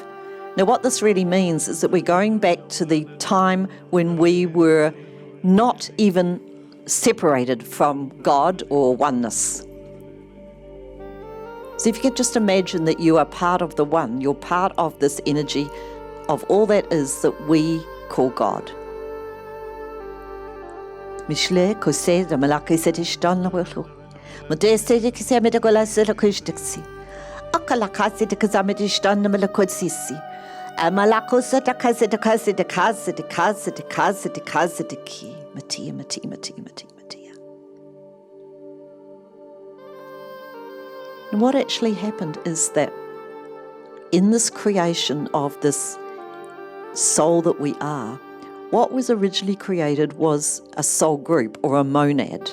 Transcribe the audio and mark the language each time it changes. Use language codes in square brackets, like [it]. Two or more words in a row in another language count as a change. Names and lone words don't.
[en] Now, what this really means is that we're going back to the time when we were not even separated from God or oneness. So if you could just imagine that you are part of the one, you're part of this energy of all that is that we call God. Mishle kose da malaki setish don la welu. Modeste de kise me de gola sela kushtiksi. Akala kasi de kazamedish don la malakotsisi. Amalako seta kasi de kasi de kasi de kasi de kasi de kasi de ki. Matia. And what actually happened is that in this creation of this soul that we are, what was originally created was a soul group or a monad.